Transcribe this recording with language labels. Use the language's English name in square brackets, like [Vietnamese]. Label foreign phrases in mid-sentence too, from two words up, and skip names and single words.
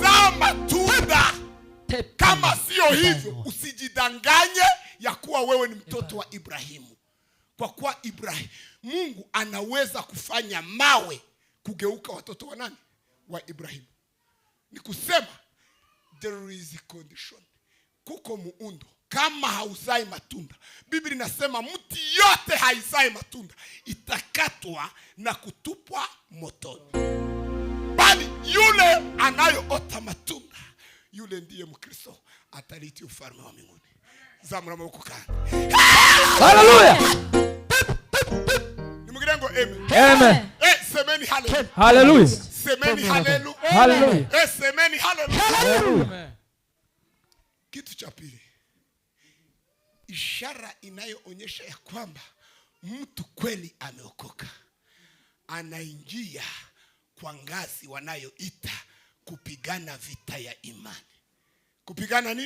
[Swahili] Zaa matunda. Kama sio hivyo, usijidanganye ya kuwa wewe ni mtoto wa Ibrahimu. Kwa kuwa Ibrahimu, Mungu anaweza kufanya mawe kugeuka watoto wa nani? Wa Ibrahimu. Ni kusema [English] there is a condition. [Swahili] Kuko muundo. Kama hauzai matunda, Biblia inasema mti yote haizai matunda itakatwa na kutupwa motoni. Bali yule anayoota matunda, yule ndiye Mkristo, ataliti ufalme wa mbinguni. [Rundi] Zamura maboko kandi. Haleluya. Nimugirengo amen. Amen. [Swahili] Semeni haleluya. Haleluya. Semeni haleluya. Haleluya. Semeni haleluya. Haleluya. Kitu cha pili, ishara inayoonyesha ya kwamba mtu kweli ameokoka, anaingia kwa ngazi wanayoita kupigana vita ya imani. Kupigana nini?